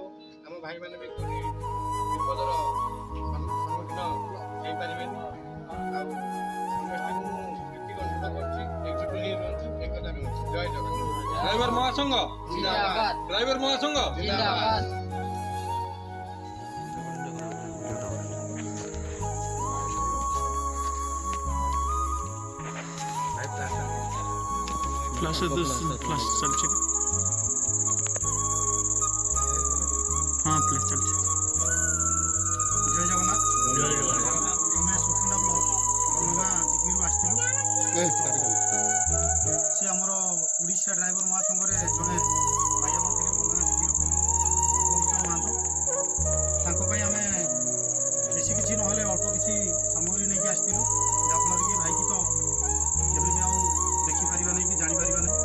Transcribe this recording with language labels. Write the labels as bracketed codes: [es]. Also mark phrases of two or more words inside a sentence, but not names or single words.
[or] ଆମ ଭାଇମାନେ ବି କେଉଁଠି ବିପଦର ସମ୍ମୁଖୀନ ହେଇପାରିବେନି। ଆଉ ସମସ୍ତଙ୍କୁ ମୁଁ ଏତିକି ଅନୁରୋଧ କରୁଛି ଏକଜୁଟ ହେଇ ରୁହନ୍ତୁ, ଏକତା ରୁହନ୍ତୁ। ଜୟ ଜଗନ୍ନାଥ। ଡ୍ରାଇଭର ମହାସଂଘ ଜିନ୍ଦାବାଦ। ଡ୍ରାଇଭର ମହାସଂଘ ଜିନ୍ଦାବାଦ। प्लस प्लस चलছে हाँ प्लस चलছে। ଜୟ ଜଗନ୍ନାଥ। ଆମେ ସୁକିନ୍ଦା ବ୍ଲକ ବନଗାଁ ଜିପିରୁ ଆସିଥିଲୁ। ସେ ଆମର ଓଡ଼ିଶା ଡ୍ରାଇଭର ମହାସଂଘରେ ଜଣେ ଭାଇ ଆମର ଥିଲେ ବନଗାଁ ଜିପିର ପଙ୍କଜ ମହାନ୍ତ। ତାଙ୍କ ପାଇଁ ଆମେ ବେଶୀ କିଛି ନହେଲେ ଅଳ୍ପ କିଛି ସାମଗ୍ରୀ ନେଇକି ଆସିଥିଲୁ, ଯାହାଫଳରେ କି ଭାଇକି ତ କେବେ ବି ଆଉ ଦେଖିପାରିବା ନାହିଁ କି ଜାଣିପାରିବା ନାହିଁ।